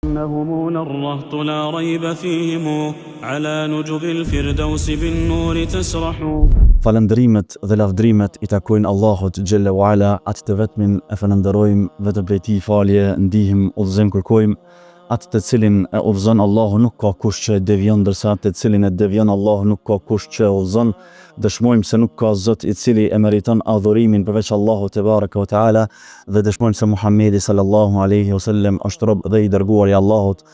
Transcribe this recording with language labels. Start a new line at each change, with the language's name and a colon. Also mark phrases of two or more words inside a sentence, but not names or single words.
Arabic: إنهم للرهط لا ريب فيهم على نجب الفردوس بالنور تسرح.
Albanian: Falëndrimet dhe lavdrimet i takojnë Allahut
Arabic: جل وعلا,
Albanian: atë të vetmin e falenderojmë, vetëm prej tij falje ndihim, udhëzim kërkojmë. Atë të cilin e udhëzon Allahu nuk ka kush që e devion, ndërsa atë të cilin e devion Allahu nuk ka kush që e udhëzon. Dëshmojmë se nuk ka Zot i cili e meriton adhurimin përveç Allahut
Arabic: تبارك وتعالى,
Albanian: dhe dëshmojmë se Muhamedi
Arabic: صلى الله عليه وسلم
Albanian: është rob dhe i dërguar i Allahut.